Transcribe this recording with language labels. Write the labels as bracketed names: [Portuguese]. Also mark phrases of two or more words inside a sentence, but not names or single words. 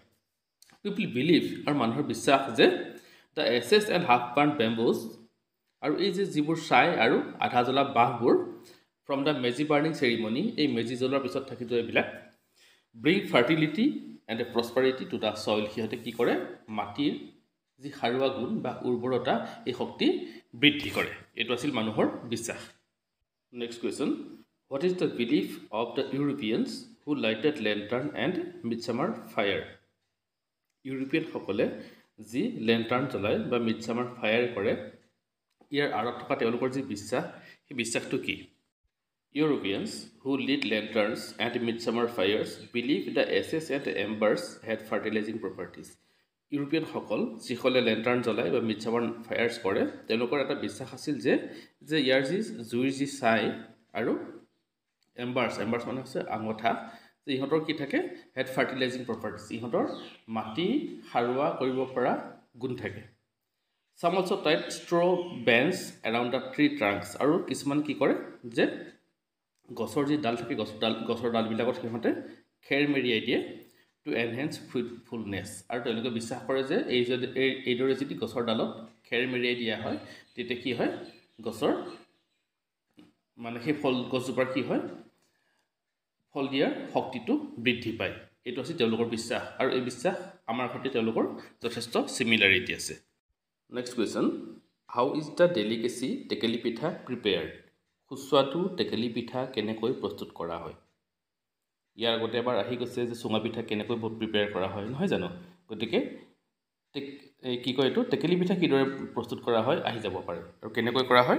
[English] people believe, [Assamese] আৰু মানুহৰ বিশ্বাস যে [English] the ashes and half burnt bamboos, [Assamese] আৰু এই যিবোৰ ছাই আৰু আধা জ্বলা বাঁহবোৰ [English] from the Meji burning ceremony, [Assamese] এই মেজি জ্বলোৱাৰ পিছত থাকি যোৱা এইবিলাক [English] bring fertility and prosperity to the soil, [Assamese] সিহঁতে কি কৰে, মাটিৰ যি সাৰুৱা গুণ বা উৰ্বৰতা, এই শক্তি বৃদ্ধি কৰে। এইটো আছিল মানুহৰ বিশ্বাস। [English] Next question, what is the belief of the Europeans who lighted lantern and midsummer fire? [Assamese] ইউৰোপিয়ানসকলে যি লেণ্টাৰ্ণ জ্বলায় বা মিডছামাৰ ফায়াৰ কৰে, ইয়াৰ আঁৰত থকা তেওঁলোকৰ যি বিশ্বাস, সেই বিশ্বাসটো কি? [English] Europeans who lit lanterns and midsummer fires believed the ashes and embers had fertilizing properties. [Assamese] ইউৰোপিয়ানসকল যিসকলে লেণ্টাৰ্ণ জ্বলায় বা মিডছামাৰ ফায়াৰ্ছ কৰে, তেওঁলোকৰ এটা বিশ্বাস আছিল যে ইয়াৰ যি জুইৰ যি ছাই আৰু এম্বাৰ্ছ মানে হৈছে আঙঠা, যে ইহঁতৰ কি থাকে, [English] had fertilizing properties, [Assamese] ইহঁতৰ মাটি সাৰুৱা কৰিব পৰা গুণ থাকে। [English] Some also tied straw bands around the tree trunks, [Assamese] আৰু কিছুমান কি কৰে যে গছৰ যি ডাল থাকে, গছৰ ডালবিলাকত সিহঁতে খেৰ মেৰিয়াই দিয়ে [English] to enhance fruitfulness, [Assamese] আৰু তেওঁলোকে বিশ্বাস কৰে যে এইদৰে যদি গছৰ ডালত খেৰ মেৰিয়াই দিয়া হয়, তেতিয়া কি হয়, গছৰ মানে সেই গছজোপাৰ কি হয়, ফল দিয়াৰ শক্তিটো বৃদ্ধি পায়। এইটো আছিল তেওঁলোকৰ বিশ্বাস, আৰু এই বিশ্বাস আমাৰ সৈতে তেওঁলোকৰ যথেষ্ট চিমিলাৰিটি আছে। [English] next question, How is the delicacy Tekeli Pitha prepared? [Assamese] সুস্বাদু টেকেলি পিঠা কেনেকৈ প্ৰস্তুত কৰা হয়? ইয়াৰ আগতে এবাৰ আহি গৈছে যে চুঙা পিঠা কেনেকৈ প্ৰিপেয়াৰ কৰা হয়, নহয় জানো? গতিকে কি কয়, এইটো টেকেলি পিঠা কিদৰে প্ৰস্তুত কৰা হয় আহি যাব পাৰে, আৰু কেনেকৈ কৰা হয়?